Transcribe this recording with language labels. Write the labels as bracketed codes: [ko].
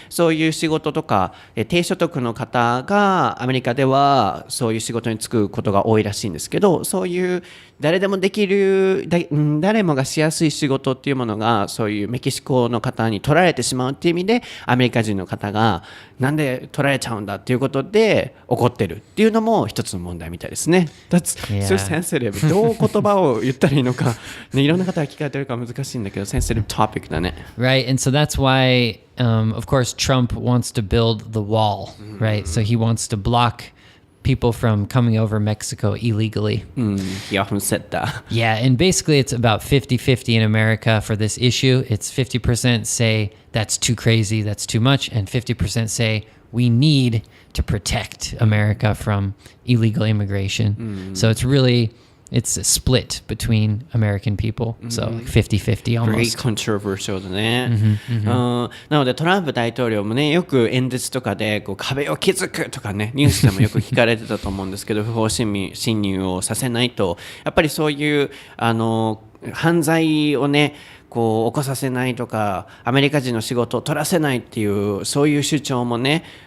[ja] そういう仕事とか低所得の方がアメリカではそういう仕事に就くことが多いらしいんですけど、そういう誰でもできる、誰もがしやすい仕事っていうものがそういうメキシコの方に取られてしまうっていう意味で、アメリカ人の方がなんで取られちゃうんだっていうことで怒ってるっていうのも一つの問題みたいですね。 [en] That's so sensitive. [ja] どう言葉を言ったらいいのか、ね、いろんな方が聞かれてるから難しいんだけど、 [en] sensitive topic [ja] だね。 [en] Right, and so that's why, of course, Trump wants to build the wall, right? So he wants to block people from coming over Mexico illegally. He often said that. Yeah, and basically it's about 50-50 in America for this issue. It's 50% say that's too crazy, that's too much, and 50% say we need to protect America from illegal immigration. So it's a split between American people. So like 50-50 Very almost. [ja] controversial だね。なのでトランプ大統領もね、よく演説とかで壁を築くとかね、ニュースでもよく聞かれてたと思うんですけど、不法侵入をさせないと、やっぱりそういう犯罪をね、起こさせないとか、アメリカ人の仕事を取らせないっていう、そういう主張もね